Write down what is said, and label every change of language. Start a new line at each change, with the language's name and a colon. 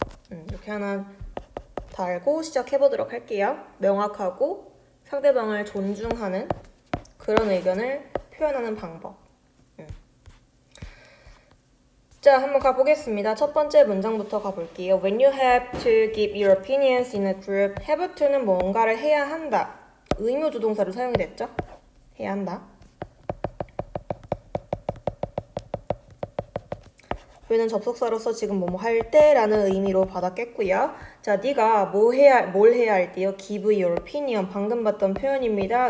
Korean: 이렇게 하나 달고 시작해보도록 할게요. 명확하고 상대방을 존중하는 그런 의견을 표현하는 방법. 자, 한번 가보겠습니다. 첫 번째 문장부터 가볼게요.
English: When you have to give your opinions in a group, have to는
Korean: 뭔가를 해야 한다. 의무조동사로 사용이 됐죠? 해야 한다. 왜는 접속사로서 지금 뭐뭐 할 때라는 의미로 받았겠고요. 자, 네가 뭘 해야 할 때요?
English: Give your opinion.
Korean: 방금 봤던 표현입니다.